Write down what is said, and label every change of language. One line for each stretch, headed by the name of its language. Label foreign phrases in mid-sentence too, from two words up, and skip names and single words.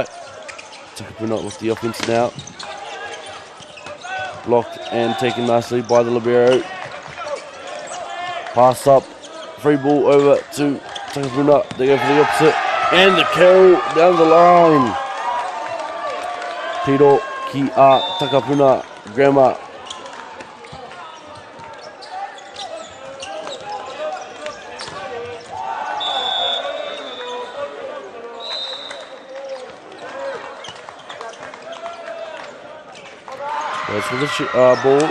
English: Takapuna with the offense now. Blocked and taken nicely by the libero. Pass up. Free ball over to Takapuna. They go for the opposite. And the kill down the line.
Māori: Piro ki a Takapuna Grammar.
English: Goes for the ball.